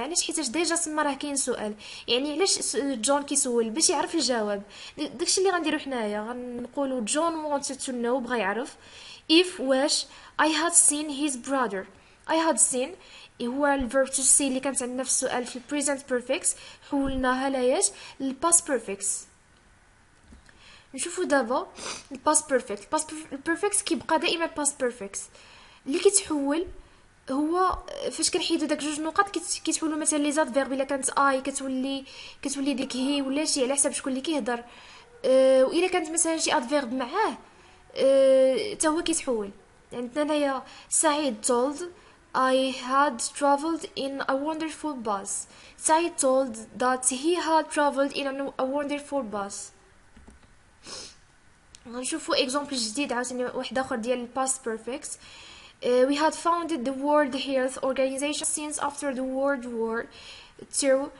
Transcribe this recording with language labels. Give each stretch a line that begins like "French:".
Arabic: علاش؟ حيت ديجا تما راه كاين سؤال. يعني علاش جون كيسول؟ باش يعرف الجواب. داكشي اللي غنديرو حنايا، غنقولوا جون
English: wanted to know
Arabic: بغى يعرف.
English: if
Arabic: واش
English: I had seen his brother.
Arabic: I had seen هو الverb to see اللي كانت عندنا في السؤال في present perfect حولناها لاياش للpast perfect. نشوفوا دابا الباست بيرفكت. البيرفكت كيبقى دائما باست بيرفكت. اللي كيتحول هو فاش كنحيدو داك جوج نقط كيتحولوا مثلا لي زاد فيرب. الا كانت اي كتولي ديك هي ولا شي على حسب شكون اللي كيهضر. والا كانت مثلا شي ادفيرب معاه حتى هو كيتحول.
English: عندنا هنايا سعيد told I had traveled in a wonderful bus. سعيد told that he had traveled in a wonderful bus.
Arabic: غنشوفوا اكزامبل جديد عاوتاني واحد اخر ديال past perfect.
English: We had founded the World Health Organization since after the World War II.